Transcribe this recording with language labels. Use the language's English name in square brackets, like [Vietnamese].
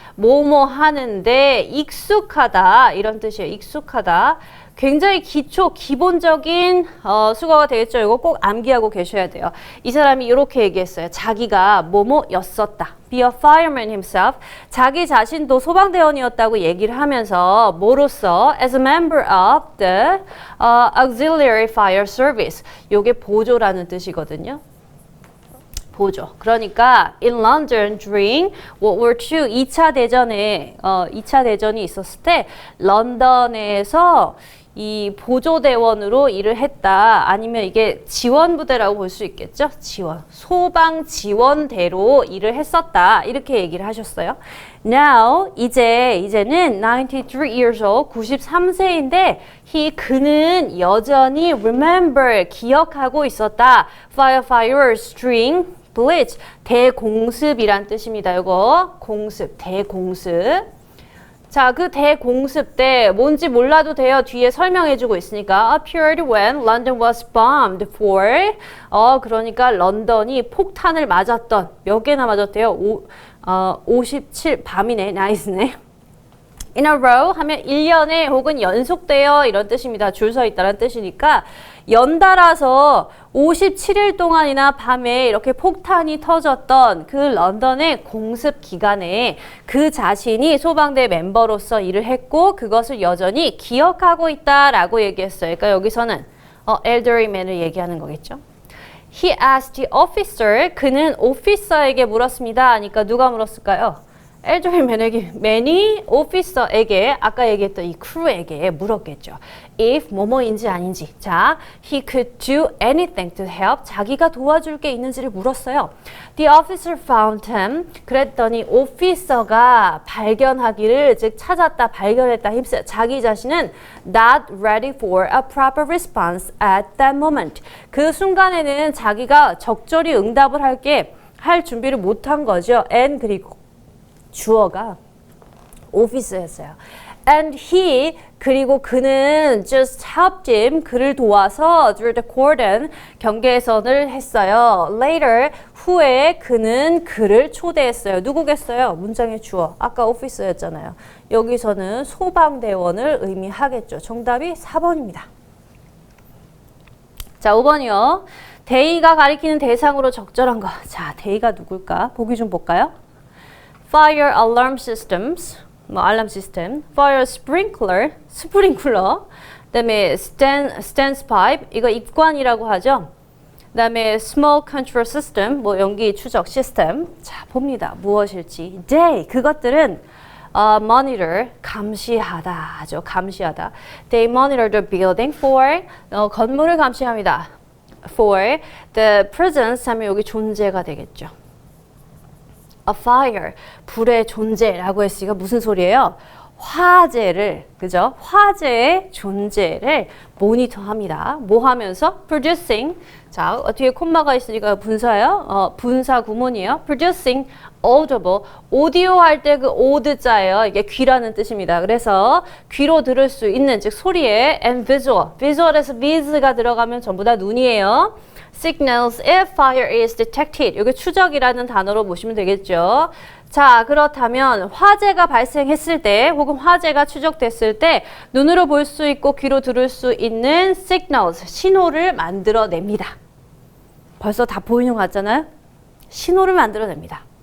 [Korean] 뭐뭐 하는데 익숙하다 이런 뜻이에요. 익숙하다. 굉장히 기본적인 수거가 되겠죠. 이거 꼭 암기하고 계셔야 돼요. 이 사람이 이렇게 얘기했어요. 자기가 뭐뭐였었다. [English] Be a fireman himself. [Korean] 자기 자신도 소방대원이었다고 얘기를 하면서 뭐로서? [English] As a member of the auxiliary fire service. [Korean] 요게 보조라는 뜻이거든요. 보조. 그러니까 [English] in London during World War II [Korean] 2차 대전에 2차 대전이 있었을 때 런던에서 이 보조대원으로 일을 했다. 아니면 이게 지원부대라고 볼 수 있겠죠? 지원. 소방지원대로 일을 했었다. 이렇게 얘기를 하셨어요. Now, 이제는 [English] 93 years old, [Korean] 93세인데 그는 여전히 remember, 기억하고 있었다. [English] Firefighters during Blitz, [Korean] 대공습이란 뜻입니다. 이거 공습, 대공습. 자, 그 대공습 때 뭔지 몰라도 돼요. 뒤에 설명해주고 있으니까 [English] appeared when London was bombed for [Korean] 그러니까 런던이 폭탄을 맞았던 몇 개나 맞았대요? 57 밤이네. 나이스네. [English] in a row [Korean] 하면 1년에 혹은 연속되어 이런 뜻입니다. 줄 서 있다는 뜻이니까 연달아서 57일 동안이나 밤에 이렇게 폭탄이 터졌던 그 런던의 공습 기간에 그 자신이 소방대 멤버로서 일을 했고 그것을 여전히 기억하고 있다라고 얘기했어요. 그러니까 여기서는 elderly man을 얘기하는 거겠죠. [English] He asked the officer, [Korean] 그는 오피서에게 물었습니다. 그러니까 누가 물었을까요? elderly man이 오피서에게 아까 얘기했던 이 크루에게 물었겠죠. If 뭐뭐인지 아닌지. [English] 자, he could do anything to help. [Korean] 자기가 도와줄 게 있는지를 물었어요. [English] The officer found him. [Korean] 그랬더니 오피서가 발견하기를 즉 찾았다, 발견했다 힘써 자기 자신은 [English] not ready for a proper response at that moment. [Korean] 그 순간에는 자기가 적절히 응답을 할 준비를 못한 거죠. and 그리고 주어가 오피스였어요. [English] And he [Korean] 그리고 그는 [English] just helped him [Korean] 그를 도와서 [English] through the cordon [Korean] 경계선을 했어요. Later 후에 그는 그를 초대했어요. 누구겠어요? 문장의 주어. 아까 오피스였잖아요. 여기서는 소방대원을 의미하겠죠. 정답이 4번입니다. 자, 5번이요. 대의가 가리키는 대상으로 적절한 거. 자, 대의가 누굴까? 보기 좀 볼까요? Fire alarm systems, 알람 시스템, fire sprinkler, 스프링클러, 그다음에 standpipe, 이거 입관이라고 하죠. 그다음에 [English] smoke control system, [Korean] 연기 추적 시스템. 자, 봅니다. 무엇일지. They, 그것들은 monitor, 감시하다 하죠. 감시하다. [English] They monitor the building for, [Korean] 건물을 감시합니다. [English] For the presence [Korean] 하면 여기 존재가 되겠죠. A fire, 불의 존재라고 했으니까 무슨 소리예요? 화재를, 그죠? 화재의 존재를 모니터합니다. 뭐 하면서? Producing. 자, 뒤에 콤마가 있으니까 분사예요. 분사 구문이에요. [English] Producing audible. [Korean] 오디오 할 때 그 오드자예요. 이게 귀라는 뜻입니다. 그래서 귀로 들을 수 있는, 즉 소리에 and visual. visual에서 vis가 들어가면 전부 다 눈이에요. [English] Signals if fire is detected. [Korean] 이게 추적이라는 단어로 보시면 되겠죠. 자, 그렇다면 화재가 발생했을 때 혹은 화재가 추적됐을 때 눈으로 볼 수 있고 귀로 들을 수 있는 signals, 신호를 만들어냅니다. 벌써 다 보이는 것 같잖아요? 신호를 만들어냅니다.